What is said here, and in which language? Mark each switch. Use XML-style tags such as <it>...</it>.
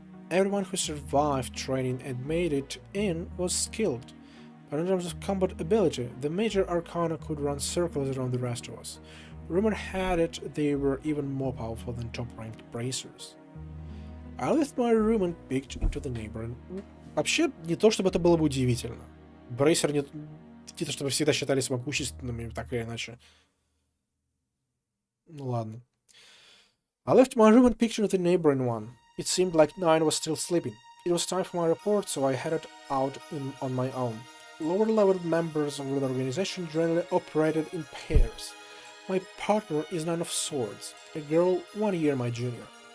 <en>Everyone who survived training and made it in was skilled, but in terms of combat ability, the major arcana could run circles around the rest of us. Rumor had it they were even more powerful than top-ranked bracers. I left my room and peeked into the neighboring...</en> <ru>Вообще, не то чтобы это было бы удивительно. Брейсеры не то чтобы всегда считались могущественными, так или иначе. Ну ладно.</ru> <en>I left my room and peeked into the neighboring one. It seemed like Nine was still sleeping. It was time for my report, so I headed out on my own. Lower-level members of the organization generally operated in pairs. My partner is Nine of Swords, a girl 1 year my junior.</en>